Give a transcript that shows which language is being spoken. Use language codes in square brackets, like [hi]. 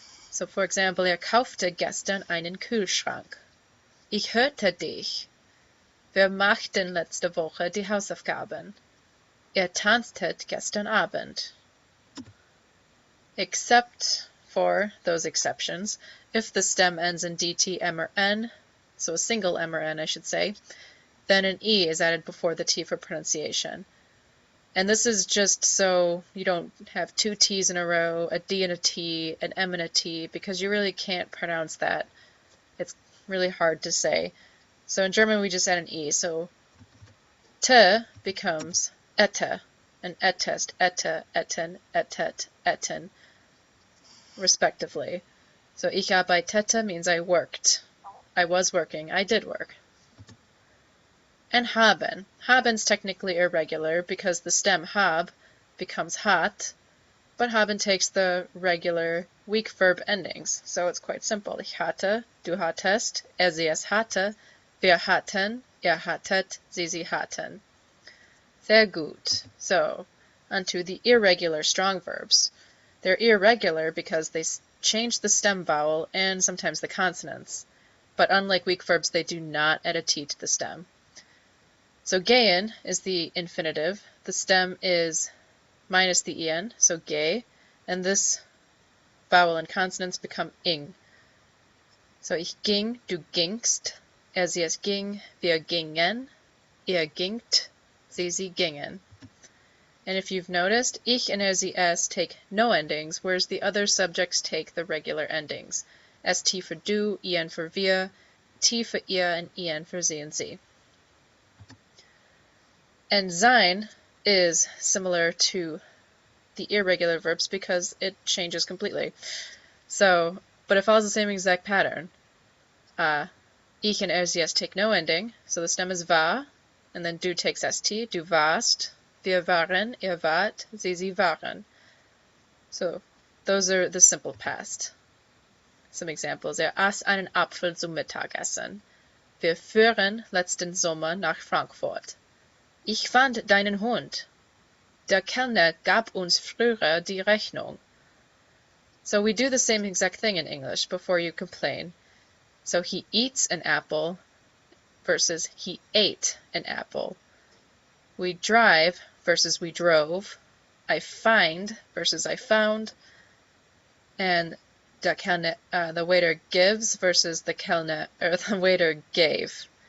[en] So for example, [de] kaufte gestern einen Kühlschrank. Ich hörte dich. Wir machten letzte Woche die Hausaufgaben. Tanztet gestern Abend. [en] Except for those exceptions, if the stem ends in dt, m, or n, so a single m or n I should say, then an e is added before the t for pronunciation. And this is just so you don't have two t's in a row, a d and a t, an m and a t, because you really can't pronounce that. It's really hard to say. So in German we just add an e, so t becomes ette, and ettest, ette, etten, ettet, etten, respectively. So [de] ich arbeitete [en] means I worked. I was working. I did work. And haben. Haben's technically irregular because the stem hab becomes hat, but haben takes the regular weak verb endings. So it's quite simple. [de] Ich hatte, du hattest, sie es hatte, wir hatten, hattet, sie hatten. Sehr gut. [en] So, onto the irregular strong verbs. They're irregular because they change the stem vowel and sometimes the consonants. But unlike weak verbs, they do not add a t to the stem. So gehen is the infinitive. The stem is minus the en, so geh, and this vowel and consonants become ing. [de] So ich ging, du gingst, sie es ging, wir gingen, ihr gingt, sie gingen. [en] And if you've noticed, ich and sie es take no endings, whereas the other subjects take the regular endings. St for du, en for wir, t for ihr, and en for sie and sie. And sein is similar to the irregular verbs because it changes completely. So, but it follows the same exact pattern. Ich and sie es take no ending, so the stem is war, and then du takes st, [de] du warst, wir waren, ihr wart, sie waren. [en] So those are the simple past. Some examples. [de] Aß einen Apfel zum Mittagessen. Wir fuhren letzten Sommer nach Frankfurt. Ich fand deinen Hund. Der Kellner gab uns früher die Rechnung. [en] So we do the same exact thing in English before you complain. So he eats an apple versus he ate an apple. We drive versus we drove. I find versus I found. And [de] der Kellner, [en] the waiter gives versus the waiter gave.